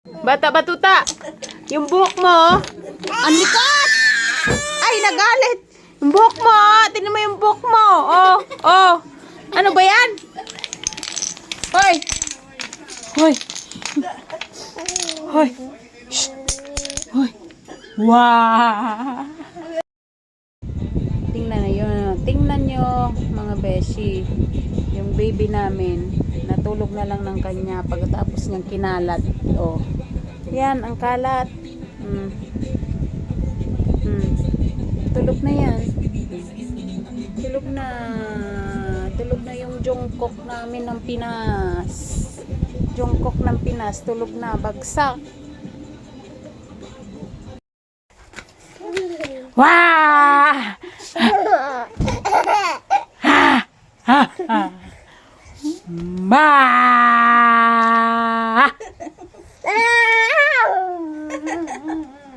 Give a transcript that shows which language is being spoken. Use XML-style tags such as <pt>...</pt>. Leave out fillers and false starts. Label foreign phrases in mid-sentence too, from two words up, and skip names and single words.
<tl>Bata batuta. Yung buhok mo. Ang likat. Ay, nagalit. Yung buhok mo. Tingnan mo yung buhok mo. Oh, oh. Ano ba yan? Hoy. Hoy. Hoy. Shh. Hoy. Wow. Tingnan nyo mga beshi. Yung baby namin, natulog na lang ng kanya pagkatapos niyang kinalat. Oh. Yan, ang kalat. Tulog na yan. Tulog na. Tulog na yung Jungkook namin ng Pinas. Jungkook ng Pinas, tulog na. Bagsak. Wah! Ha! Ha! Ha! Ma!</tl>